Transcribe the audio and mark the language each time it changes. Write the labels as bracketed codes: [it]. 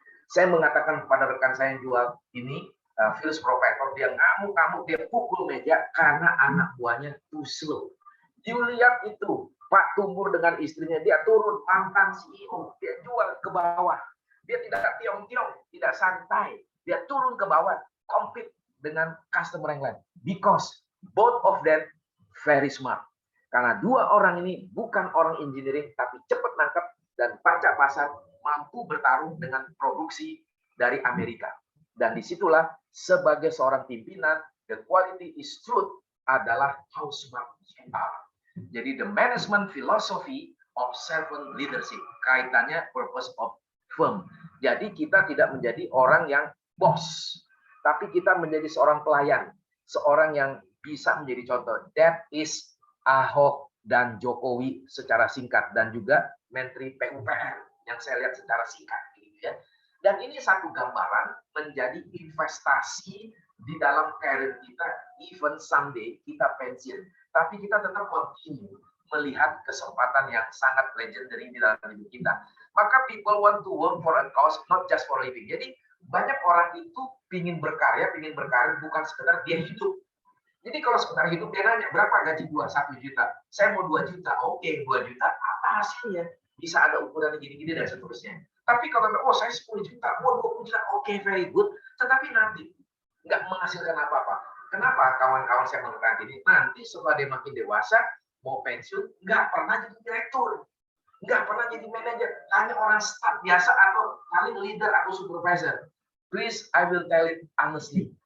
[id] Saya mengatakan kepada rekan saya yang jual ini, Philips Professor, dia ngamuk-ngamuk, dia pukul meja, karena anak buahnya [en] too slow. [id] You lihat itu, Pak Tumbur dengan istrinya, dia turun mantan CEO, dia jual ke bawah. Dia tidak tiong-tiong, tidak santai. Dia turun ke bawah, compete dengan customer yang lain. [en] Because both of them very smart. [id] Karena 2 orang ini bukan orang engineering, tapi cepat nangkep dan baca pasar, mampu bertarung dengan produksi dari Amerika. Dan disitulah sebagai seorang pimpinan, [en] the quality is truth adalah how smart you are. Jadi the management philosophy of servant leadership, kaitannya purpose of firm. [id] Jadi kita tidak menjadi orang yang bos, tapi kita menjadi seorang pelayan, seorang yang bisa menjadi contoh. That is Ahok dan Jokowi secara singkat, dan juga Menteri PUPR yang saya lihat secara singkat gitu ya. Dan ini satu gambaran menjadi investasi di dalam karir kita, even someday kita pensiun, tapi kita tetap continue melihat kesempatan yang sangat legendary di dalam hidup kita. [en] Maka people want to work for a cause, not just for living. [id] Jadi banyak orang itu pingin berkarya bukan sekedar dia hidup. Jadi kalau sekedar hidup dia nanya, berapa gaji gua? 1 juta. Saya mau 2 juta. Oke, 2 juta. Apa hasilnya? Bisa ada ukuran gini-gini dan seterusnya. Tapi kalau oh saya 10 juta, mau 20 juta, oke, [en] very good. [id] Tetapi nanti nggak menghasilkan apa-apa. Kenapa kawan-kawan saya mengatakan ini? Nanti setelah dia makin dewasa, mau pensiun, nggak pernah jadi direktur. Nggak pernah jadi manajer. Hanya orang staff biasa atau paling leader atau supervisor. [en] Please, I will tell it honestly.